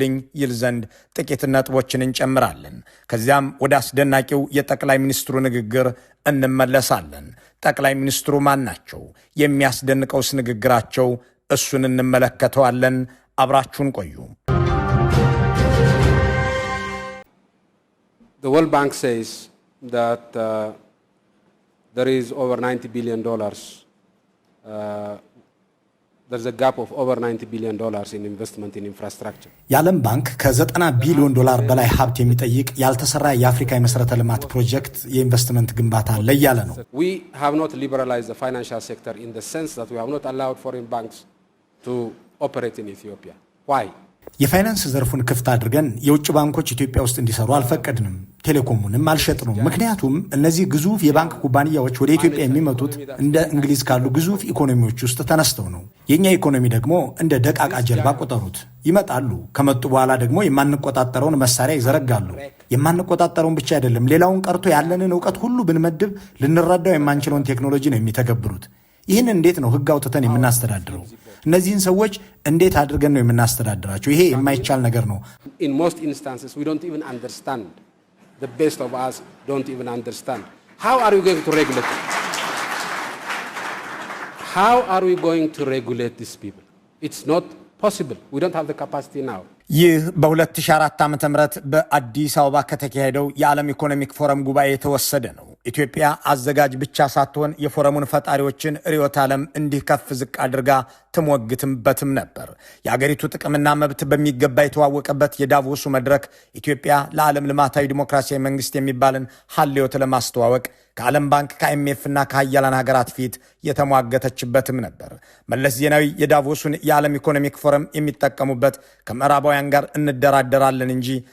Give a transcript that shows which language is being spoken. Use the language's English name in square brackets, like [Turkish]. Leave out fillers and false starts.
[Amharic] አድርጉልኝ ይል ዘንድ ጥቂት ነጥቦችን እንጨምራለን። ከዚያም ወደ አስደናቂው የጠቅላይ ሚኒስትሩ ንግግር እንመለሳለን። ጠቅላይ ሚኒስትሩ ማን ናቸው? የሚያስደንቀውስ ንግግራቸው? እሱን እንመለከተዋለን። አብራችሁን ቆዩ። [English] The World Bank says that there is over $90 billion. There's a gap of over $90 billion in investment in infrastructure. [Amharic] የዓለም ባንክ ከ$90 ቢሊዮን በላይ ሀብት የሚጠይቅ ያልተሰራ የአፍሪካ የመሰረተ ልማት ፕሮጀክት የኢንቨስትመንት ግንባታ አለ እያለ ነው። [English] We have not liberalized the financial sector in the sense that we have not allowed foreign banks to operate in Ethiopia. Why? [Amharic] የፋይናንስ ዘርፉን ክፍት አድርገን የውጭ ባንኮች ኢትዮጵያ ውስጥ እንዲሰሩ አልፈቀድንም። ቴሌኮሙንም አልሸጥንም። ምክንያቱም እነዚህ ግዙፍ የባንክ ኩባንያዎች ወደ ኢትዮጵያ የሚመጡት እንደ እንግሊዝ ካሉ ግዙፍ ኢኮኖሚዎች ውስጥ ተነስተው ነው። የኛ ኢኮኖሚ ደግሞ እንደ ደቃቃ ጀልባ ቆጠሩት። ይመጣሉ። ከመጡ በኋላ ደግሞ የማንቆጣጠረውን መሳሪያ ይዘረጋሉ። የማንቆጣጠረውን ብቻ አይደለም፣ ሌላውን ቀርቶ ያለንን ዕውቀት ሁሉ ብንመድብ ልንረዳው የማንችለውን ቴክኖሎጂ ነው የሚተገብሩት። ይህን እንዴት ነው ህግ አውጥተን የምናስተዳድረው? እነዚህን ሰዎች እንዴት አድርገን ነው የምናስተዳድራቸው? ይሄ የማይቻል ነገር ነው። [English] In most instances we don't even understand. The best of us don't even understand. How are we going to regulate it? How are we going to regulate these people? It's not possible. We don't have the capacity now. [Amharic] ይህ በ2004 ዓ.ም በአዲስ አበባ ከተካሄደው የዓለም ኢኮኖሚክ ፎረም ጉባኤ የተወሰደ ነው። ኢትዮጵያ አዘጋጅ ብቻ ሳትሆን የፎረሙን ፈጣሪዎችን ርዕዮተ ዓለም እንዲህ ከፍ ዝቅ አድርጋ ትሞግትምበትም ነበር። የአገሪቱ ጥቅምና መብት በሚገባ የተዋወቀበት የዳቮሱ መድረክ ኢትዮጵያ ለዓለም ልማታዊ ዲሞክራሲያዊ መንግስት የሚባልን ሀልዮት ለማስተዋወቅ ከዓለም ባንክ ከአይኤምኤፍ እና ከሀያላን ሀገራት ፊት የተሟገተችበትም ነበር። መለስ ዜናዊ የዳቮሱን የዓለም ኢኮኖሚክ ፎረም የሚጠቀሙበት ከምዕራባውያን ጋር እንደራደራለን እንጂ